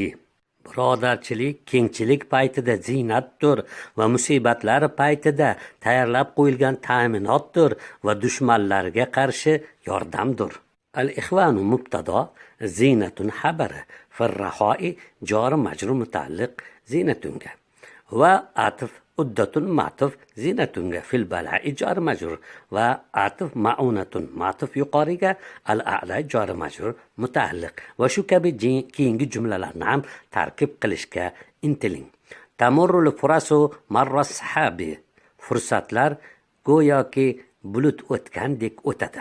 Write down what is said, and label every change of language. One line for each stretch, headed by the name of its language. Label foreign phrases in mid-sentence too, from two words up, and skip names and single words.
Uzbek: Birodarchilik kengchilik paytida zinatdir va musibatlar paytida tayyorlab qo'yilgan ta'minotdir va dushmanlarga qarshi yordamdir. Al-ikhvanu mubtado zinatun xabari fil roha'i jori majrur mutaalliq zinatunga va atf uddatun ma'tuf zinatunga fil bala'i jori majrur va atf ma'unatun ma'tuf yuqoriga al a'la jori majrur mutaalliq va shu kabi keyingi jumlalarni ham tarkib qilishga intiling.
Arabic: تمر الفرص مر السحاب.
Uzbek: Fursatlar go'yoki bulut o'tgandek o'tadi.